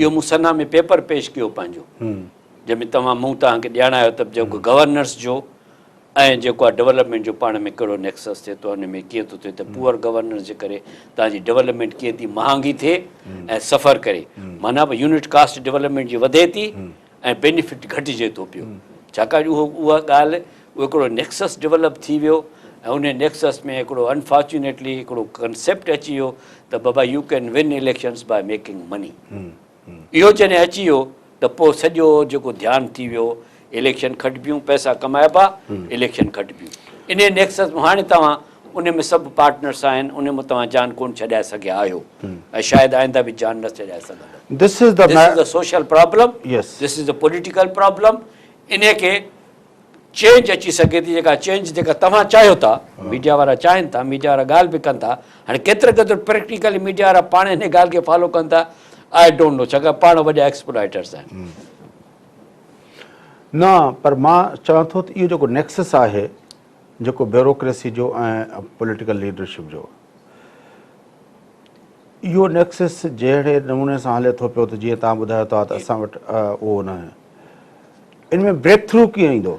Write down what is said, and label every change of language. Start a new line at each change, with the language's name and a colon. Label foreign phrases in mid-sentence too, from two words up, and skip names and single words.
Sindhi: इहो मूं सना में पेपर पेश कयो पंहिंजो, जंहिंमें मूं तव्हांखे ॼाणायो त जेको गवर्नर्स जो ऐं जेको आहे डेवलपमेंट जो पाण में कहिड़ो नेक्सस थिए थो, हुन में कीअं थो थिए त
English: poor governance
Sindhi: जे करे तव्हांजी डेवलपमेंट कीअं थी महांगी थिए ऐं सफ़र करे, माना बि
English: unit cost
Sindhi: डेवलपमेंट जी वधे थी ऐं बेनिफिट घटिजे थो पियो। छाकाणि उहा ॻाल्हि, उहो हिकिड़ो नेक्सस डेवलप थी वियो ऐं उन नेक्सस में हिकिड़ो अनफॉर्चुनेटली हिकिड़ो कंसेप्ट अची वियो त बाबा
English: you can win elections by making money.
Sindhi: इहो जॾहिं अची वियो त पोइ सॼो जेको ध्यानु थी वियो, इलेक्शन खटिबियूं, पैसा कमाइबा, इलेक्शन खटिबियूं। इन नेक्सस में हाणे तव्हां उन में सभु पार्टनर्स आहिनि, उन में तव्हां जान कोन छॾाए सघिया आहियो ऐं शायदि आईंदा बि जान न छॾाए सघंदा।
English: This is the social problem, Yes. This is the political problem.
Sindhi: इन खे चेंज अची सघे थी, जेका चेंज जेका तव्हां चाहियो था, मीडिया वारा चाहिनि था, मीडिया वारा ॻाल्हि बि कनि था। हाणे केतिरे प्रैक्टिकली मीडिया वारा पाण हिन ॻाल्हि खे फॉलो कनि था,
English: I don't know,
Sindhi: छाकाणि पाण वॾा एक्सप्लॉइटर्स आहिनि। न, पर मां चवां थो त इहो जेको नेक्सस आहे जेको ब्यूरोक्रेसी जो ऐं
English: political leadership
Sindhi: जो, इहो नेक्सस जहिड़े नमूने सां हले थो पियो त जीअं तव्हां ॿुधायो था त असां वटि उहो न आहे, इन में
English: breakthrough
Sindhi: कीअं ईंदो?